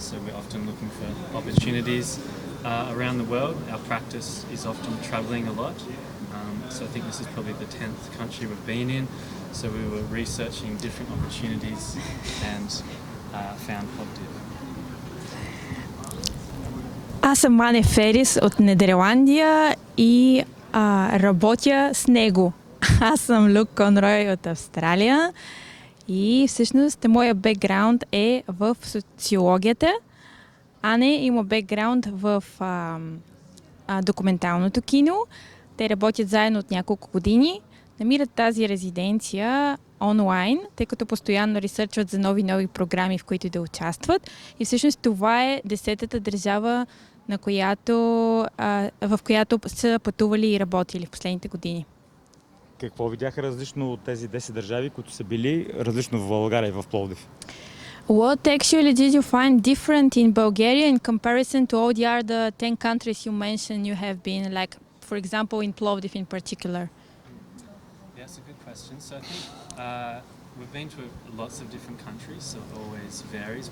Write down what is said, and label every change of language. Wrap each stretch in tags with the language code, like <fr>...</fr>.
<en>So we're often looking for opportunities around the world. Our practice is often travelling a lot. So I think this is probably the 10th country we've been in. So we were researching different opportunities and found Plovdiv.</en> <bg>Аз съм Ане Ферес от Нидерландия и работя с него. Аз съм Люк Конрой от Австралия и всъщност моя бекграунд е в социологията. Ане има бекграунд в документалното кино. Те работят заедно от няколко години. Намират тази резиденция онлайн, тъй като постоянно ресърчват за нови програми, в които да участват. И всъщност това е 10-та държава, в която са пътували и работили в последните години. Какво видяха различно от тези 10 държави, които са били различно в България и в Пловдив?</bg> <en>What actually did you find different in Bulgaria in comparison to all the other 10 countries you mentioned you have been, like, for example, in Plovdiv in particular? Yeah, it's a good question. So I think we've been to lots of different countries, so it always varies.</en>